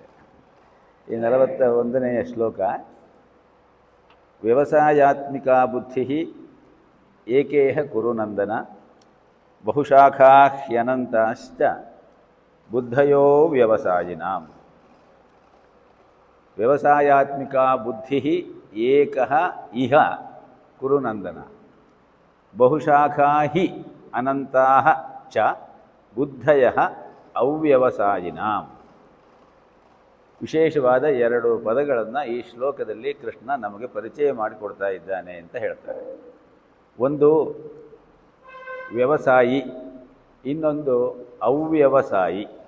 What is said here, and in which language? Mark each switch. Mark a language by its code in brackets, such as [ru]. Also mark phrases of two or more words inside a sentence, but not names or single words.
[kn] ಈ 41ನೇ ಶ್ಲೋಕ [sa] ವ್ಯವಸಾಯಾತ್ಮಿಕ ಬುದ್ಧಿ ಏಕೇಹ ಕುರುನಂದನ ಬಹುಶಾಖಾಹ್ಯನಂತಾಶ್ಚ ಬುದ್ಧಯೋ ವ್ಯವಸಾಯಿನಾಂ. ವ್ಯವಸಾಯಾತ್ಮಿಕ ಬುದ್ಧಿ ಏಕಃ ಇಹ ಕುರುನಂದನ ಬಹುಶಾಖಾ ಹಿ ಅನಂತಾಃ ಚ ಬುದ್ಧಯಃ ಅವ್ಯವಸಾಯಿನಾಂ. [kn] ವಿಶೇಷವಾದ 2 ಪದಗಳನ್ನು ಈ ಶ್ಲೋಕದಲ್ಲಿ ಕೃಷ್ಣ ನಮಗೆ ಪರಿಚಯ ಮಾಡಿಕೊಡ್ತಾ ಇದ್ದಾನೆ ಅಂತ ಹೇಳ್ತಾರೆ. ಒಂದು ವ್ಯವಸಾಯಿ, ಇನ್ನೊಂದು ಅವ್ಯವಸಾಯಿ.